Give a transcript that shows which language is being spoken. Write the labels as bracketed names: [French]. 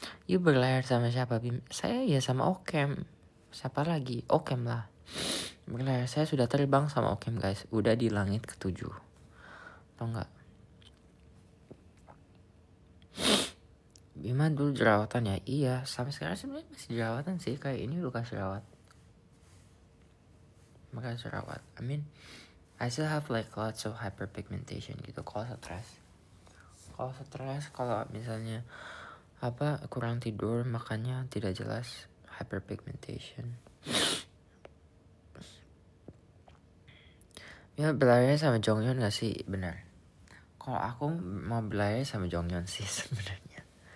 [Indonesian] You berlayar sama siapa, Bim? Saya ya sama Okem. Siapa lagi? Okem lah. Berlayar. Saya sudah terbang sama Okem guys. Udah di langit ke-7. Tau nggak? Bima dulu jerawatan ya? Iya, sampai sekarang sebenarnya masih jerawatan sih. Kayak ini luka jerawat. [English] I mean, I still have like lots of hyperpigmentation [Indonesian] gitu kalau stres. Kalau misalnya kurang tidur, makannya tidak jelas, hyperpigmentation. Ya berlayar sama Jonghyun gak sih? Benar. Kalau aku mau berlayar sama Jonghyun sih sebenarnya.